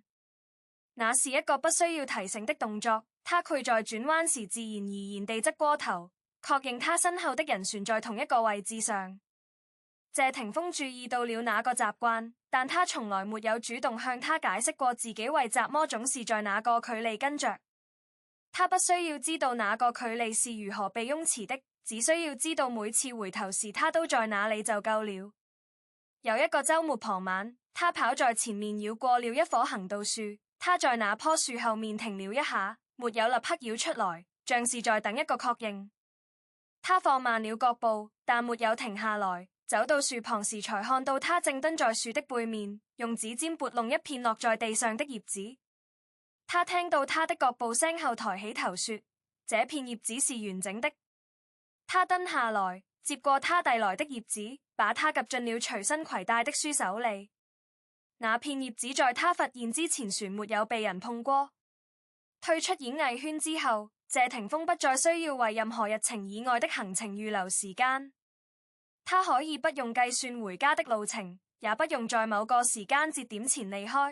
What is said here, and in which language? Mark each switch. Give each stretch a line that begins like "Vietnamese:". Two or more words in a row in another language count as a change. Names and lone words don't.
Chinese: 那是一個不需要提醒的動作，他會在轉彎時自然而然地側過頭，確認他身後的人旋在同一個位置上。謝霆鋒注意到了那個習慣，但他從來沒有主動向他解釋過自己為什麼總是在那個距離跟着。他不需要知道那個距離是如何被擁持的，只需要知道每次回頭時他都在那裡就夠了。有一個週末傍晚，他跑在前面繞過了一棵行道樹，他在那棵樹後面停了一下，沒有立刻繞出來，像是在等一個確認。他放慢了腳步，但沒有停下來。走到樹旁時，才看到他正蹲在樹的背面，用指尖撥弄一片落在地上的葉子。他聽到他的腳步聲後，抬起頭說：這片葉子是完整的。他蹲下來，接過他遞來的葉子，把它夾進了隨身攜帶的書手裡。那片葉子在他發現之前，旋沒有被人碰過。退出演藝圈之後，謝霆鋒不再需要為任何日程以外的行程預留時間。他可以不用計算回家的路程，也不用在某個時間節點前離開。